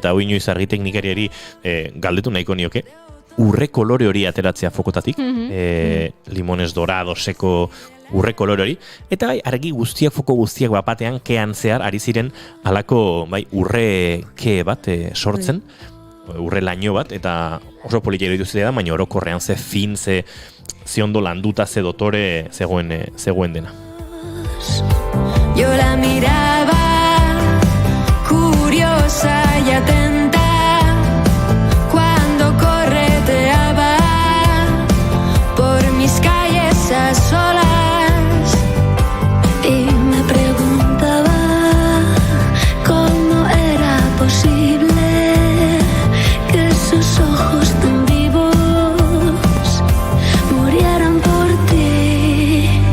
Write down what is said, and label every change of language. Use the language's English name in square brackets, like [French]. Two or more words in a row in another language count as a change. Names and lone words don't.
[Basque] eta hoi inoiz argi teknikariari galdetu nahiko nioke, urre kolore hori ateratzea fokotatik, limones doradoseko urre kolore hori, eta argi guztiak, foko guztiak bapatean kean zehar ari ziren halako urre ke bat sortzen, urre laino bat, eta oso politia iruditu da, baina orokorrean ze fin, ze ondo landuta, ze dotore zegoen dena. [Spanish] Yo la miraba curiosa y atenta cuando correteaba por mis calles a solas. Y me preguntaba cómo era posible que sus ojos tan vivos murieran por ti.